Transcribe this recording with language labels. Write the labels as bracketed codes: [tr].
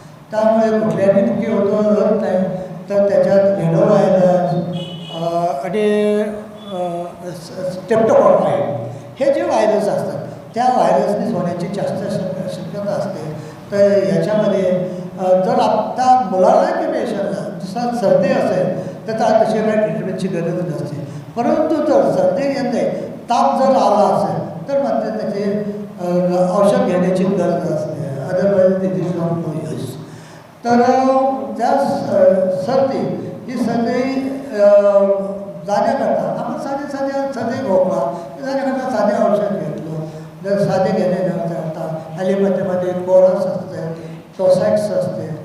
[mr] त्यामुळे कुठल्याही नक्की होत नाही. तर त्याच्यात व्हेनो व्हायरस आणि स्टेप्टोकॉकाय हे जे व्हायरस असतात त्या व्हायरसने होण्याची जास्त शक्यता असते. तर याच्यामध्ये जर आत्ता मुलाला की पेशंटला जसा सर्दी असेल तर त्या तशी काही ट्रीटमेंटची गरज नसते. परंतु जर सर्दी येते ताप जर आला असेल तर मात्र त्याचे औषध घेण्याची गरज असते. [en] Otherwise this is not no use. [mr] तर त्या सर्दी ही सर्दी जाण्याकरता आपण साधे सर्दी खोकला जाण्याकरता साधे औषध घेतलं. जर साधे घेण्याकरता ॲलोपॅथीमध्ये कोरस असते, टोसॅक्स असते.